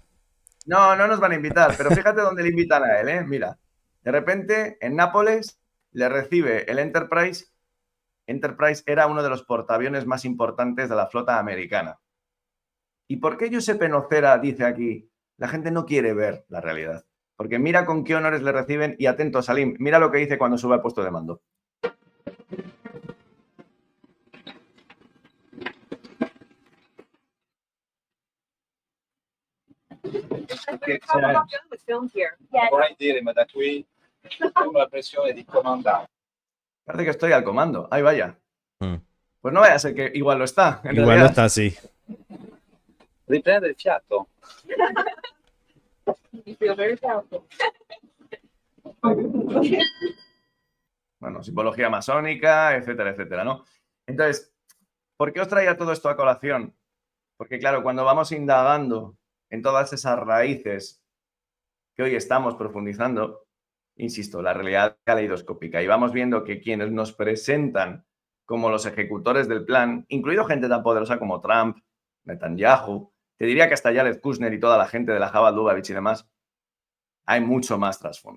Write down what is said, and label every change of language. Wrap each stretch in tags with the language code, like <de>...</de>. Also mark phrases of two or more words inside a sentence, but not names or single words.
<es>No nos van a invitar, pero fíjate dónde le invitan a él, Mira, de repente en Nápoles le recibe el Enterprise. Enterprise era uno de los portaaviones más importantes de la flota americana. ¿Y por qué Giuseppe Nocera dice aquí, la gente no quiere ver la realidad? Porque mira con qué honores le reciben y atento, Salim, mira lo que dice cuando sube al puesto de mando.</es> <it>Vorrei dire, ma da qui la pressione di comandare.</it> <es>Parece que estoy al comando. Ahí vaya. Mm. Pues no vaya a ser que igual lo está. En Igual realidad. no está así.</es> <it>Riprende il fiato.</it> <es>Bueno, simbología masónica, etcétera, etcétera, ¿no? Entonces, ¿por qué os traía todo esto a colación? Porque, claro, cuando vamos indagando en todas esas raíces que hoy estamos profundizando, insisto, la realidad caleidoscópica, y vamos viendo que quienes nos presentan como los ejecutores del plan, incluido gente tan poderosa como Trump, Netanyahu, te diría que hasta Jared Kushner y toda la gente de la Jabal Lubavitch y demás, hay mucho más trasfondo.</es>